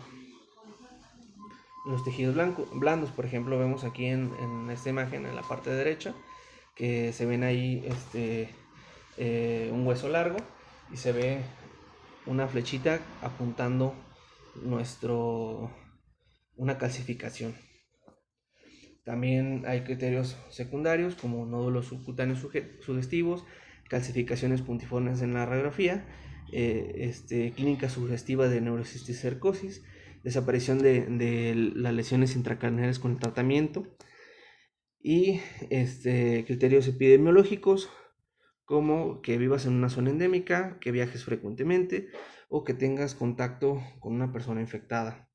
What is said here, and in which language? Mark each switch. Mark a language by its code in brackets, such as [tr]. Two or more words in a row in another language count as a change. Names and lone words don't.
[es] Los tejidos blandos, por ejemplo, vemos aquí en esta imagen en la parte derecha que se ven ahí un hueso largo y se ve una flechita apuntando una calcificación. También hay criterios secundarios como nódulos subcutáneos sugestivos, calcificaciones puntiformes en la radiografía, clínica sugestiva de neurocisticercosis, desaparición de las lesiones intracraneales con el tratamiento y criterios epidemiológicos como que vivas en una zona endémica, que viajes frecuentemente o que tengas contacto con una persona infectada.